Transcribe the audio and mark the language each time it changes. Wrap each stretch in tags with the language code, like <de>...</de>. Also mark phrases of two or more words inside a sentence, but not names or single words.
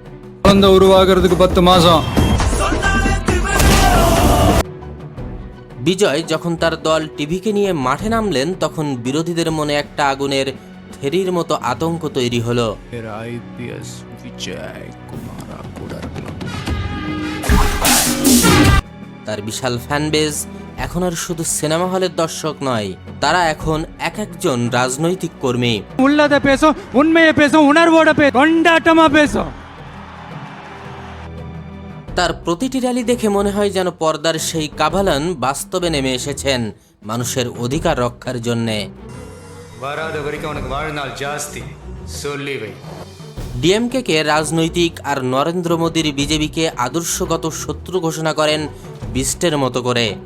<bn>বিজয় যখন তার দল টিভিকে নিয়ে মাঠে নামলেন, তখন বিরোধীদের মনে একটা আগুনের থেরির মতো আতঙ্ক তৈরি হলো। তার বিশাল ফ্যানবেজ এখন আর শুধু সিনেমা হলের দর্শক নয়, তারা এখন এক একজন রাজনৈতিক কর্মী।</bn> <ta>உள்ளத பேசும், உண்மையை பேசும், உணர்வோட பேசும், கொண்டாட்டமா பேசும்।</ta> <bn>তার প্রতিটি র্যালি দেখে মনে হয় যেন পর্দার সেই কাভালান বাস্তবে নেমে এসেছেন মানুষের অধিকার রক্ষার জন্যে। ডিএমকে কে রাজনৈতিক আর নরেন্দ্র মোদীর বিজেপিকে আদর্শগত শত্রু ঘোষণা করেন বিস্টের মতো করে।</bn>